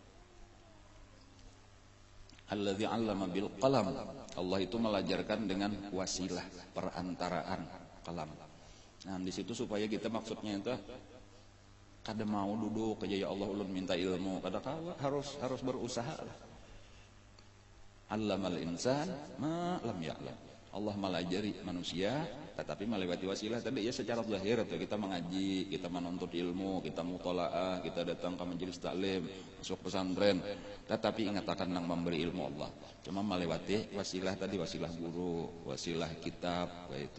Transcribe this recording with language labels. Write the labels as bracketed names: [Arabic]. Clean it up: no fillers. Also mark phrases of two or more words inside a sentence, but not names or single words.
[Arabic] الذي علم بالقلم. [Indonesian] Allah itu melajarkan dengan wasilah perantaraan kalam. [Banjar] Nah, di situ supaya kita maksudnya itu kada mau duduk aja ya Allah ulun minta ilmu, kada harus berusaha. [Arabic] علم الإنسان ما لم يعلم. [Indonesian] Allah melajari manusia tetapi melewati wasilah tadi ya secara zahir atau kita mengaji, kita menuntut ilmu, kita mutalaah, kita datang ke majelis taklim, masuk pesantren, tetapi ingat akan nang memberi ilmu Allah. Cuma melewati wasilah tadi, wasilah guru, wasilah kitab, kaita.